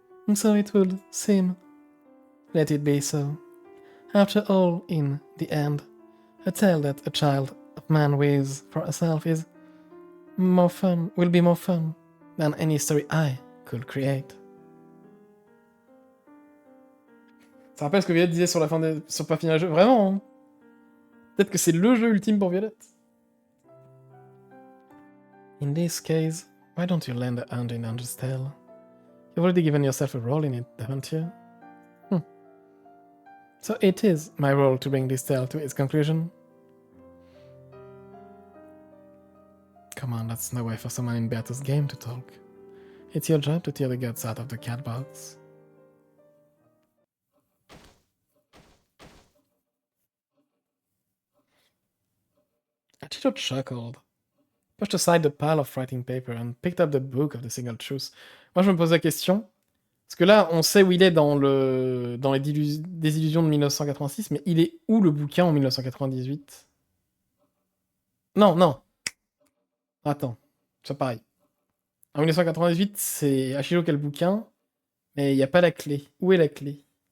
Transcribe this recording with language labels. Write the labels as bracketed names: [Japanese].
[English] And so it would seem. Let it be so. After all, in the end, a tale that a child of man weaves for herself will be more fun than any story I could create. [French] Ça rappelle ce que Violette disait sur la fin sur pas finir le jeu. Vraiment, hein. Peut-être que c'est le jeu ultime pour Violette. [English] In this case, why don't you lend a hand in Ange's tale? You've already given yourself a role in it, haven't you? So it is my role to bring this tale to its conclusion. Come on, that's no way for someone in Berto's game to talk. It's your job to tear the guts out of the cat box. Achito chuckled, pushed aside the pile of writing paper, and picked up the book of the single truth. [French] Moi, je me pose la question, parce que là, on sait où il est dans les désillusions de 1986, mais il est où le bouquin en 1998? Non. Attends, c'est pareil. En 1998, c'est Achiro qui a le bouquin, mais il n'y a pas la clé. Où est la clé?